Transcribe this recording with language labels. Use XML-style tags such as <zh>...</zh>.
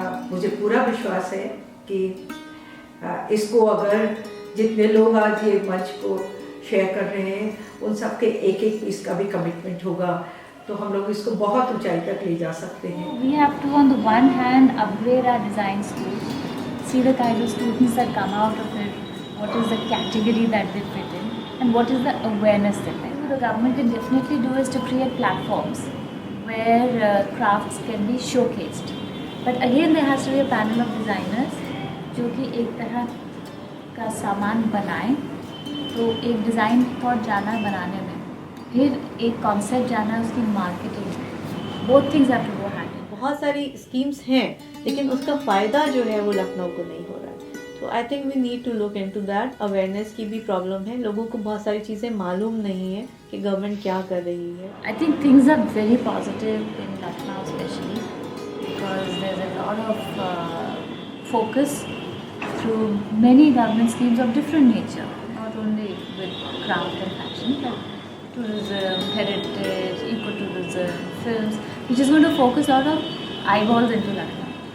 <hi>मुझे पूरा विश्वास है कि इसको अगर जितने लोग आज ये मंच को शेयर कर रहे हैं उन सब के एक एक पीस का भी कमिटमेंट होगा तो हम लोग इसको बहुत ऊंचाई तक ले जा सकते हैं।</hi> <en>We have to, on the one hand, upgrade our design schools, see the kind of students that come out of it, what is the category that they fit in, and what is the awareness that they have. What the government can definitely do is to create platforms where crafts can be showcased. But again, there has to be a panel of designers</en> <hi>जो कि एक तरह का सामान बनाएं, तो एक design thought जाना है बनाने में, फिर एक कॉन्सेप्ट जाना है उसकी मार्केटिंग में,</hi> <en>Both things have to go hand in.</en> <hi>बहुत सारी स्कीम्स हैं लेकिन उसका फ़ायदा जो है वो लखनऊ को नहीं हो रहा है। तो</hi> <en>I think we need to look into that.</en> <hi>Awareness की भी प्रॉब्लम है, लोगों को बहुत सारी चीज़ें मालूम नहीं है कि गवर्नमेंट क्या कर रही है।</hi> <en>I think things are very positive in Lucknow especially because there's a lot of focus through many government schemes of different nature, not only with craft and fashion, but tourism, heritage, ecotourism, films, which is going to focus a lot of eyeballs into Lucknow.</en>